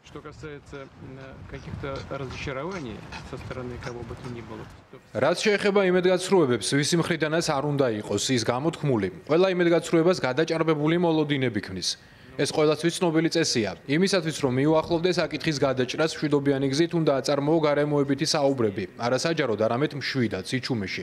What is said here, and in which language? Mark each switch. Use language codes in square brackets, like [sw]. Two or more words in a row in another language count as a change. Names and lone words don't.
[ru] Что касается каких-то разочарований со стороны кого бы то ни было. [ka] რაც შეეხება იმედგაცრუებებს, ვისი მხრიდანაც არ უნდა იყოს ის გამოთქმული, ყველა იმედგაცრუებას გადაჭარბებული მოლოდინები ქმნის. ეს ყველასთვის ცნობილი წესია. იმისათვის რომ მიუახლოვდეს საკითხის გადაჭრას მშვიდობიანი გზით უნდა აწარმოო გარემოებითი საუბრები, არასაჯაროდ არამედ მშვიდად, სიჩუმეში.